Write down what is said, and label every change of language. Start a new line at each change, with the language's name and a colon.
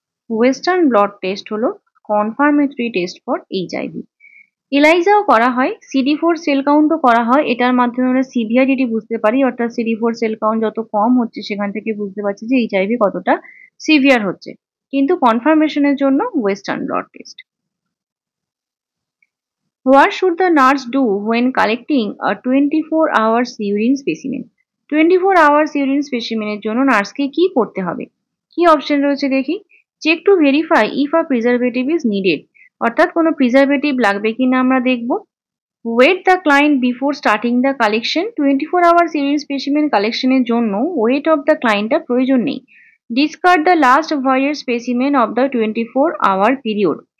Bangla: Western blot test হলো confirmatory test for HIV. এলাইজাও করা হয়, CD4 সেল কাউন্টও করা হয়, এটার মাধ্যমে আমরা সিভিয়ারিটি বুঝতে পারি, অর্থাৎ CD4 সেল কাউন্ট যত কম হচ্ছে সেখান থেকে বুঝতে পারছি যে এইচআইভি কতটা সিভিয়ার হচ্ছে। কিন্তু কনফার্মেশনের জন্য western blot test.
English: What should the nurse do when collecting a 24 hours urine specimen?
Bangla: 24 hours urine specimen এর জন্য নার্সকে কি করতে হবে? কি অপশন রয়েছে দেখি।
English: check to verify if a preservative is needed,
Bangla: অর্থাৎ কোনো প্রিজারভেটিভ লাগবে কিনা আমরা দেখব।
English: weight the client before starting the collection,
Bangla: 24 hours urine specimen কালেকশনের জন্য ওয়েট অফ দ্য ক্লায়েন্টটা প্রয়োজন নেই।
English: discard the last ভয়ের specimen of the 24 hour period,